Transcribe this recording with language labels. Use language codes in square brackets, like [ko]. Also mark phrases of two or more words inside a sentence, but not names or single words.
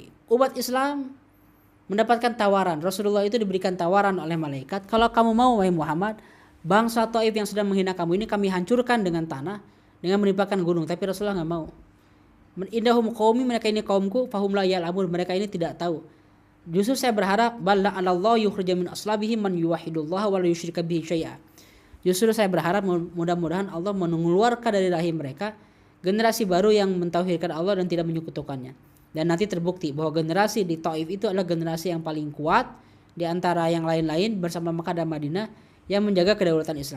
[id] Umat Islam mendapatkan tawaran. Rasulullah itu diberikan tawaran oleh malaikat, kalau kamu mau wahai Muhammad, bangsa Taif yang sedang menghina kamu ini kami hancurkan dengan tanah, dengan menimpakan gunung. Tapi Rasulullah nggak mau. [ar] إنهم قومي, [id] mereka ini kaumku, [ar] فهم لا يعلمون, [id] mereka ini tidak tahu. Justru saya berharap [ar] لعل الله يخرج من أصلابهم من يوحد الله ولا يشرك به شيئا. [id] Justru saya berharap mudah-mudahan Allah mengeluarkan dari rahim mereka generasi baru yang mentauhidkan Allah dan tidak menyekutukannya. Dan nanti terbukti bahwa generasi di Taif itu adalah generasi yang paling kuat di antara yang lain-lain bersama Makkah dan Madinah yang menjaga kedaulatan Islam.